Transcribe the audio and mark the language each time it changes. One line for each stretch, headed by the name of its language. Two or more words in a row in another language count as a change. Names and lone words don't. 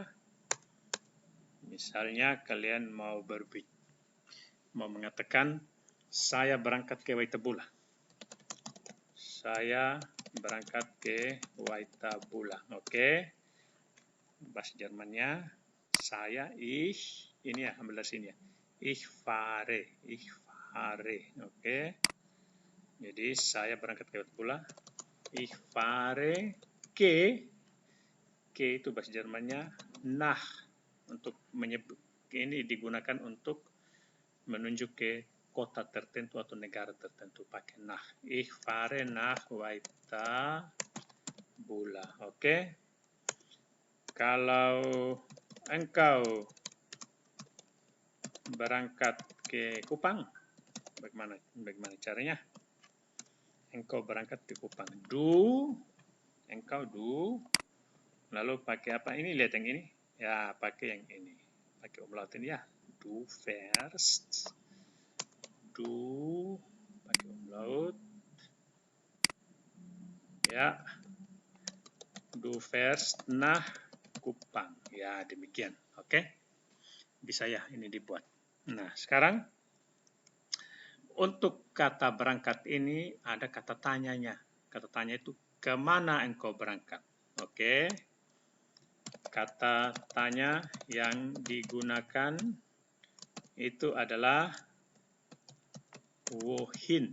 Indonesian: Misalnya kalian mau mengatakan, saya berangkat ke Waitabula. Saya berangkat ke Waitabula. Oke. Bahasa Jermannya, saya, ini ya, ambil dari sini ya.
German: Ich fahre.
Indonesian: Oke. Jadi saya berangkat ke Waitabula.
German: Ich fahre
Indonesian: ke itu bahasa Jermannya nach. Untuk menyebut, ini digunakan untuk menunjuk ke kota tertentu atau negara tertentu pakai nach.
German: Ich fahre nach Waitabula.
Indonesian: Oke. Kalau engkau berangkat ke Kupang, bagaimana caranya? Engkau berangkat ke Kupang. Engkau lalu pakai apa ini? Lihat yang ini. Ya, pakai yang ini. Pakai umlaut ini ya.
German: Du fährst.
Indonesian: Pakai umlaut. Ya.
German: Du fährst nach Kupang.
Indonesian: Ya, demikian. Oke. Bisa ya ini dibuat. Nah, sekarang untuk kata berangkat ini ada kata tanyanya. Kata tanya itu kemana engkau berangkat? Oke. Kata tanya yang digunakan itu adalah wohin.